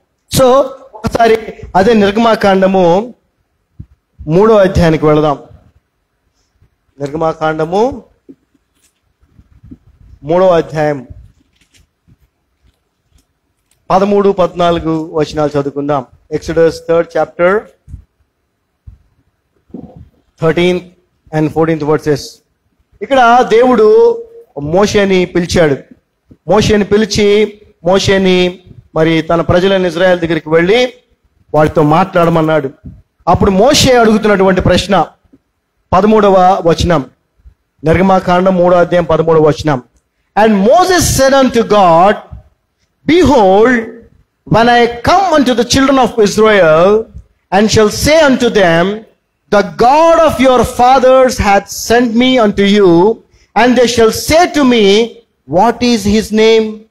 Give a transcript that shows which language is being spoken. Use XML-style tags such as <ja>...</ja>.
<te>So ఒకసారి అదే నిర్గమాకాండము 3వ అధ్యాయానికి వెళదాం. నిర్గమాకాండము 3వ అధ్యాయం 13, 14 వచనాలు చదువుకుందాం.</te> <en>Exodus 3rd chapter 13th and 14th verses.</en> <te>ఇక్కడ దేవుడు మోషేని పిలిచాడు. మోషేని పిలిచి మోషేని మరి తన ప్రజలైన ఇజ్రాయెల్ దగ్గరికి వెళ్ళి వారితో మాట్లాడమన్నాడు. అప్పుడు మోషే అడుగుతున్నటువంటి ప్రశ్న 13వ వచనం, నిర్గమాకాండం 3వ అధ్యాయం 13వ వచనం.</te> <en>And Moses said unto God, Behold, when I come unto the children of Israel, and shall say unto them, The God of your fathers hath sent me unto you, and they shall say to me, What is his name?</en>